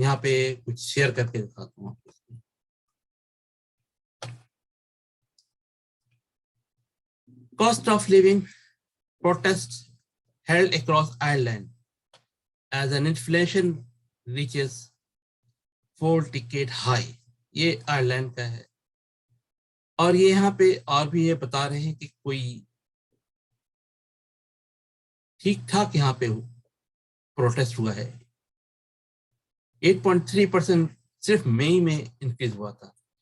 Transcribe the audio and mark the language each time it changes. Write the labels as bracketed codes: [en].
[hi] यहाँ पे कुछ शेयर करके दिखाता हूँ आपको। [en] Cost of living protests held across Ireland as an inflation reaches 4-decade high. [hi] ये आयरलैंड का है और ये यहाँ पे और भी ये बता रहे हैं कि कोई ठीक ठाक यहाँ पे प्रोटेस्ट हुआ है। 8.3% सिर्फ मई में इंक्रीज हुआ था।